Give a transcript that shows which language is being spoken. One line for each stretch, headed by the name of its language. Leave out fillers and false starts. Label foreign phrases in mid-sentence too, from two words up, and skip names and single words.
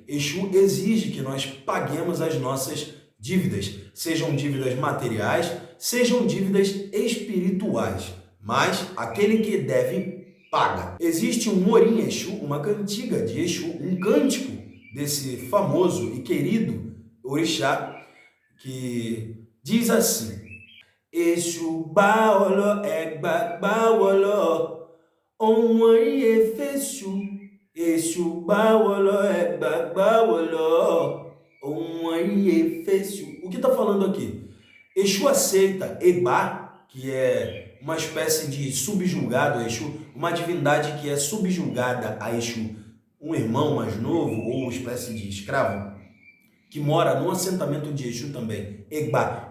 Portuguese: Exu exige que nós paguemos as nossas dívidas, sejam dívidas materiais, sejam dívidas espirituais, mas aquele que deve, paga. Existe um Morim Exu, uma cantiga de Exu, um cântico desse famoso e querido orixá, que diz assim:
Yoruba: Exu baolo egba baolo onwari efesu. Exu baolo egba baolo onwari efesu.
Portuguese: O que está falando aqui? Exu aceita Egba, que é uma espécie de subjugado a Exu, uma divindade que é subjugada a Exu, um irmão mais novo ou espécie de escravo, que mora no assentamento de Exu também, Egba.